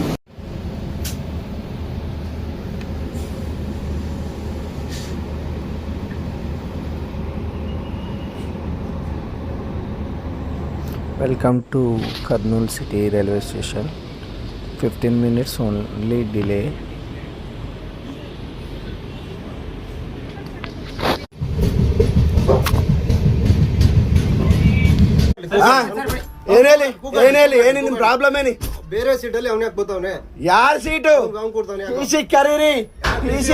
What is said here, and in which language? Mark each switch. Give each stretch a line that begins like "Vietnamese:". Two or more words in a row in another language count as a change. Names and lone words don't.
English: Welcome to Kurnool City Railway Station. 15 minutes only delay.
Kannada: ಏನೇಲಿ ನಿಮ್ ಪ್ರಾಬ್ಲಮ್ ಏನಿ? ಬೇರೆ ಸೀಟಲ್ಲಿ ಅವನೇ ಹಾಕ್ಬೋತಾವನೆ. ಯಾರ ಸೀಟು ಕರೀರಿ, ಕೊಟ್ಟೋಗಾರು.